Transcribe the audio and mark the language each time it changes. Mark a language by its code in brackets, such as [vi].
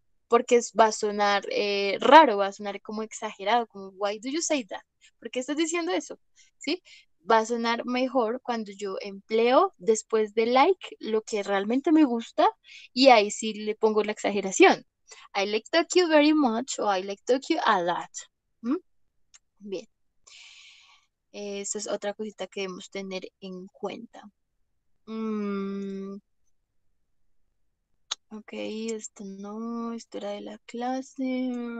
[es] Porque va a sonar raro, va a sonar como exagerado, como [en] why do you say that? [es] ¿Por qué estás diciendo eso? ¿Sí? Va a sonar mejor cuando yo empleo después de like lo que realmente me gusta y ahí sí le pongo la exageración. [en] I like Tokyo very much o I like Tokyo a lot. ¿Mm? [es] Bien, esa es otra cosita que debemos tener en cuenta. Mm, ok, esto no, esto era de la clase.